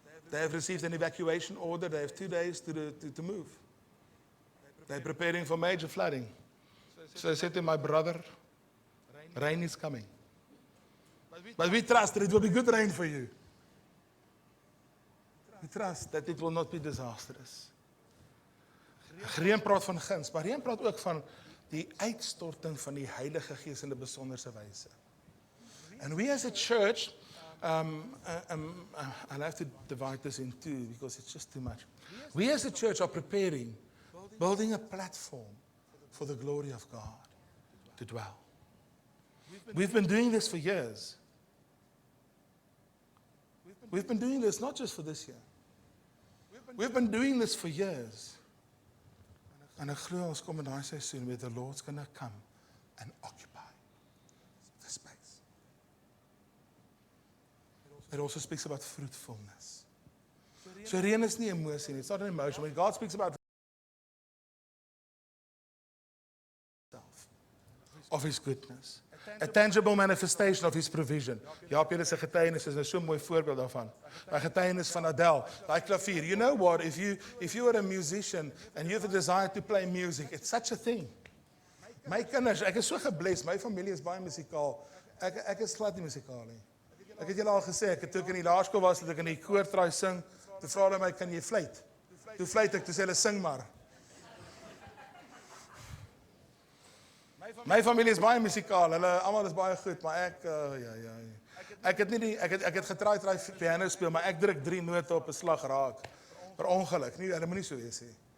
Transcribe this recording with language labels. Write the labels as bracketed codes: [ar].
[en] They have received an evacuation order. They have 2 days to move. They're preparing for major flooding. So I said to my brother, rain is coming. But we trust that it will be good rain for you. We trust that it will not be disastrous. [af] Reën praat van guns, maar reën praat ook van die uitstorting van die Heilige Gees in 'n besonderse wyse. [en] And we as a church, I'll have to divide this in two because it's just too much. We as a church are preparing building a platform for the glory of God to dwell. We've been doing this for years. We've been doing this not just for this year. We've been doing this for years. [af] En ek glo ons kom in daai seisoen [en] where the Lord's going to come and occupy the space. It also speaks about fruitfulness. So [af] reën is nie emosie nie, [en] it's not an emotion. When God speaks about of His goodness, a tangible manifestation of His provision. [af] Jaap, julle se getuienis is 'n so mooi voorbeeld daarvan. Daai getuienis van Adele, daai klavier. [en] You know what? If you are a musician and you have a desire to play music, it's such a thing. [af] My kinders, ek is so gebless. My familie is baie musikaal. Ek is glad nie musikaal nie. Ek het julle al gesê, toe ek in die laerskool was, het ek in die koortraai sing. Toe vra hulle my, kan jy fluit? Toe fluit ek, toe sê hulle sing maar. My familie is baie musikaal. Hulle almal is baie goed, maar ek Ek het getraai piano speel, maar ek druk 3 note op 'n slag raak. Per ongeluk. Nie, hulle moenie so wees nie.